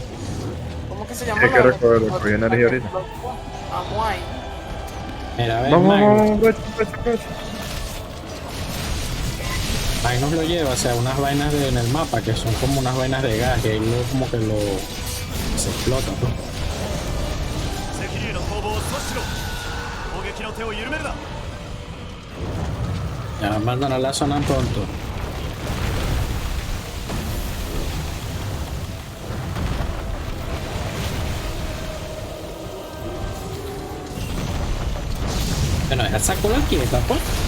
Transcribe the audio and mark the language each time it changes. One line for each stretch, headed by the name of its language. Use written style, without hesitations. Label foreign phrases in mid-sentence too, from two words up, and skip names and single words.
Spanish: ¿Cómo que se llama? Hay que recoger energía ahorita. Amuay. Mira, ves, Vamos. Magnus lo lleva, o sea, unas vainas en el mapa que son como unas vainas de gas, que ahí como que se explota, ¿no?
Japanese: 赤竜の攻防を阻止しろ。攻撃の手を緩めるな。
Spanish: Ya abandonar la zona pronto. Bueno, deja esa cola quieta, pues.